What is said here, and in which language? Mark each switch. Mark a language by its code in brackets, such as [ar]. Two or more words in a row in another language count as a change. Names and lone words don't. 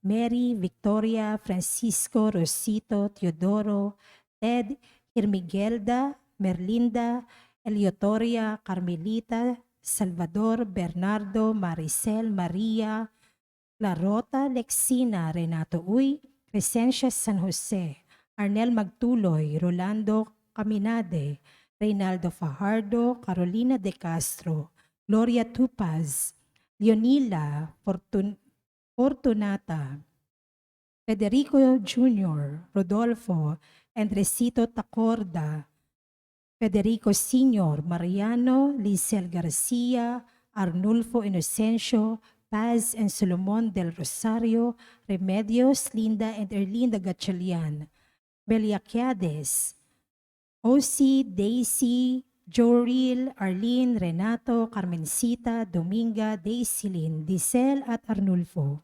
[tl] Mary, Victoria, Francisco, Rosito, Teodoro, Ted, Hermigelda, Merlinda, Eleutoria, Carmelita, Salvador, Bernardo, Maricel, Maria, Clarota, Lexina, Renato Uy, Crescencia San Jose, Arnel Magtuloy, Rolando Caminade, Reynaldo Fajardo, Carolina De Castro, Gloria Tupaz, Leonila Fortunata, Federico Jr., Rodolfo, Andresito Tacorda, Federico Sr., Mariano, Lizel Garcia, Arnulfo Inocencio, Paz and Solomon del Rosario, Remedios, Linda and Erlinda Gatchalian, Beliaciades, Osi, Daisy, Joril, Arlene, Renato, Carmencita, Dominga, Daisylin, Diesel at Arnulfo.